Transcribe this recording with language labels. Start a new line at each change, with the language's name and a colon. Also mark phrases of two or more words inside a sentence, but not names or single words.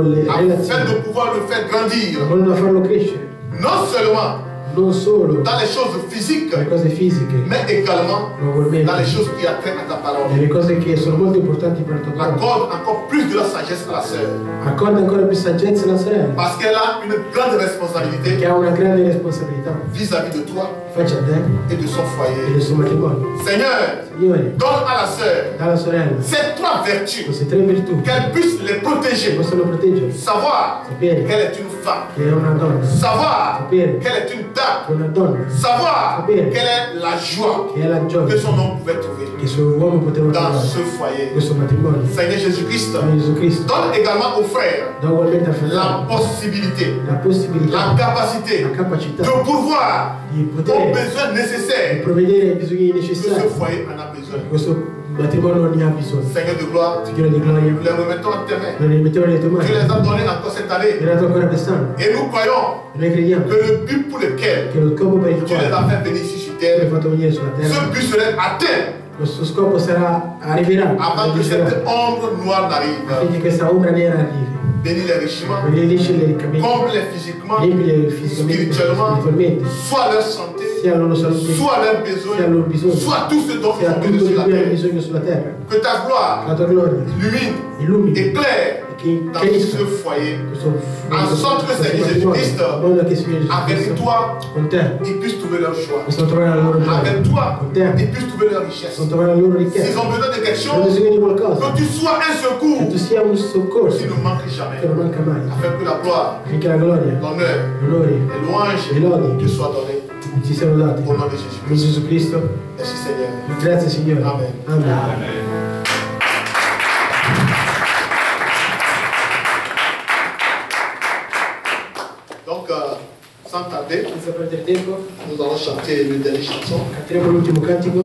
French: afin
Italian: relazione,
French: de pouvoir le faire grandir,
Italian: vogliono farlo crescere,
French: non seulement
Italian: non solo
French: dans les choses physiques,
Italian: le cose fisiche,
French: mais également
Italian: ma ugualmente
French: dans les choses qui atteignent à ta parole.
Italian: nelle cose che sono molto importanti per il tuo cuore.
French: Accorde encore plus de la sagesse à la sœur,
Italian: Accorda ancora più saggezza alla sorella,
French: parce qu'elle a une grande responsabilité
Italian: che ha una grande responsabilità
French: vis-à-vis de toi
Italian: faccia a te
French: et de son
Italian: e
French: foyer.
Italian: del suo matrimonio.
French: Seigneur,
Italian: Signore,
French: donne à la sœur
Italian: dalla sorella
French: ces 3 vertus,
Italian: queste 3 virtù
French: qu'elle puisse les
Italian: che
French: protéger,
Italian: possono proteggere,
French: savoir
Italian: sapere
French: qu'elle est une femme,
Italian: che è una donna,
French: savoir
Italian: sapere
French: qu'elle est une dame,
Italian: che è una donna,
French: savoir quelle est la joie
Italian: che è la
French: que
Italian: gioia
French: son homme pouvait trouver
Italian: che il suo uomo poteva
French: dans
Italian: trovare
French: ce
Italian: in
French: foyer.
Italian: questo matrimonio.
French: Seigneur Jésus-Christ,
Italian: Signore Gesù Cristo,
French: donne également aux frères
Italian: dà ugualmente al
French: la
Italian: fratello
French: possibilité,
Italian: la possibilità,
French: la capacité
Italian: la capacità
French: de pourvoir
Italian: di
French: aux
Italian: poter
French: besoins nécessaires
Italian: provvedere ai bisogni
French: que ce
Italian: necessari.
French: foyer en a besoin.
Italian: Questo matrimonio ne ha bisogno.
French: Seigneur de gloire,
Italian: Signore di gloria,
French: nous les remettons en tes mains.
Italian: noi li mettiamo nelle tue
French: Tu
Italian: mani.
French: les as donnés encore cette
Italian: Mi
French: année.
Italian: hai dato ancora quest'anno.
French: Et nous croyons
Italian: E noi crediamo
French: que le but pour lequel
Italian: che lo scopo per il
French: tu les
Italian: quale
French: as fait venir ici sur
Italian: tu l'hai
French: terre,
Italian: fatto venire sulla terra,
French: ce but serait atteint
Italian: questo scopo arriverà
French: avant que cette ombre noire n'arrive.
Italian: affinché questa ombra nera arrivi.
French: Bénis-les richement,
Italian: Benedisci riccamente,
French: comble-les physiquement,
Italian: riempili fisicamente,
French: spirituellement,
Italian: spiritualmente,
French: soit leur santé,
Italian: sia la loro salute,
French: soit leurs
Italian: sia il loro
French: besoins,
Italian: bisogno,
French: soit tout ce dont ils
Italian: sia
French: ont
Italian: tutto
French: besoin
Italian: di
French: sur la
Italian: cui hanno
French: terre.
Italian: bisogno sulla terra.
French: Que ta gloire
Italian: La tua gloria
French: illumine,
Italian: illumini,
French: éclaire dans ce foyer, en sorte que ces Jésus-Christ, avec toi, ils puissent trouver leur choix. Avec toi, ils puissent trouver leur richesse. S'ils ont besoin de quelque chose, que tu sois un secours qui ne manque jamais. Afin que la gloire, l'honneur, les louanges te soient données. Au nom de Jésus-Christ. Merci Seigneur.
Italian: Grazie Signore.
French: Amen.
Italian: Amen.
French: Donc, sans tarder,
Italian: Senza perdere tempo,
French: nous allons chanter une dernière chanson.
Italian: canteremo l'ultimo cantico.